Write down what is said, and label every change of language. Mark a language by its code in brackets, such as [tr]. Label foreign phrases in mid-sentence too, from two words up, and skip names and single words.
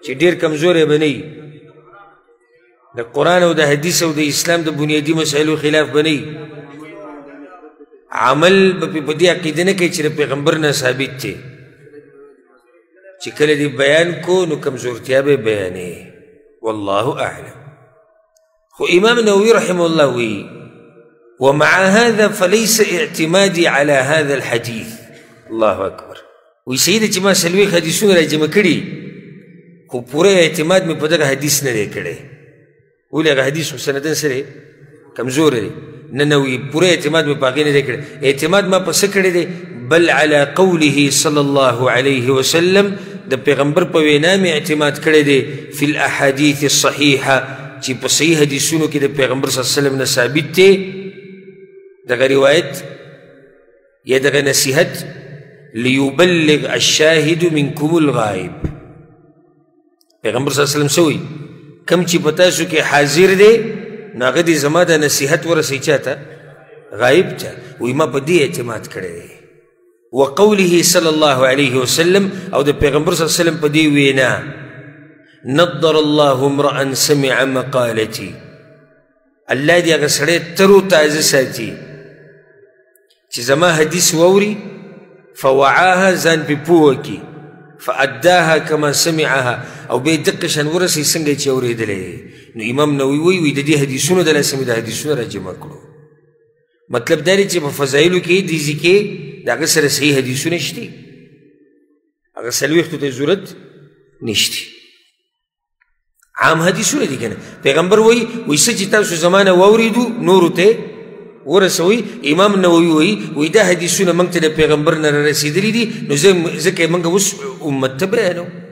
[ps] چې ډېر کمزوری به نه وي د قرآن او د حدیث او د اسلام د بنیادي مسایلو خلاف به نه وي عمل به په دې عقیده نه کوي چې د پیغمبر نه ثابت دی چې کله دې بیان کو نو کمزورتیا به بیانې [ar] والله اعلم [ps] خو امام نووي رحمه الله وی [ar] ومع هذا فليس اعتمادي على هذا الحديث الله اکبر [ps] وی سیده چې ما څلوېښت حدیثونه راجمع کړي خو پوره اعتماد مې په دغه حدیث نه دی کړی ولې هغه حدیث خو سندن سره کمزور دی نه وی پوره اعتماد مې په هغې نه دی کړی اعتماد ما په څه کړی دی [ar] بل على قوله صلى الله عليه وسلم [ps] د پیغمبر په وینا مې اعتماد کړی دی [ar] فی الاحادیث الصحیحه [ps] چې په صحیح حدیثونو کې د پیغمبر صلی الله علیه وسلم نه ثابت دی دغه روایت یا دغه نصیحت [ar] لیبلغ الشاهد منکم الغائب [ps] پیغمبر صلی الله علیه وسلم سوی کم چې په تاسو کې حاضر دی نو هغه دې زما د نصیحت ورسوي چاته غایب ته وایي ما په دې اعتماد کړی دی [ar] وقوله صلی الله علیه وسلم [ps] او د پیغمبر صلی الله علیه وسلم په دې وینا [ar] نضر الله امرأ سمع مقالتي [ps] الله دې هغه سړی تر و تازه ساتي چې زما حدیث واوري فوعاها ځان پې پوه کړي [ar] فأداها كما سمعها [ps] او به دقه شان ورسوي څنګه چې اورېدلی نو امام نووي وایي د دې حدیثونو د لاسه مې د حدیثونه راجمع کړو مطلب دا دی چې په فضایلو کې دې ځای کې د هغه سره صحیح حدیثونه شته هغه څلوېښتو ته ضرورت نشته عام حدیثونه دي که نه پیغمبر وایي څه چې تاسو زما نه واورېدو نورو ته ورسوي امام نووي وایي دا حدیثونه موږ ته د پیغمبر نه رارسېدلي دي نو ځکه یې موږ اوس امت ته بیانو